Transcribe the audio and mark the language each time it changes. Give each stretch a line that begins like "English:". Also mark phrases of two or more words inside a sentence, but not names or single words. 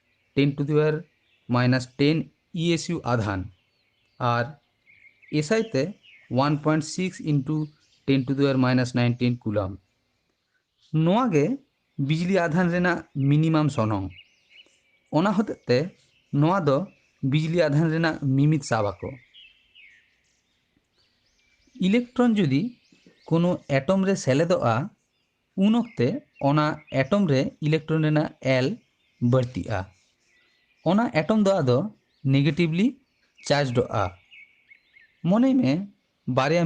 Santali: 10⁻10 ESU आधान और एसआई ते 1.6 इंटू 10⁻19 कूलम नोआगे बिजली आधान रेना मिनिमाम सनोंग ओना होते नोआ दो बिजली आधान रेना मिमित साबाको इलेक्ट्रॉन जुदी कोनो एटम रे सेलेदोआ उन वक्ते ओना एटम रे इलेक्ट्रॉन रेना एल बढ़तीआ ओना एटम दो आदो नेगेटिवली चार्जडोआ मने में बारिया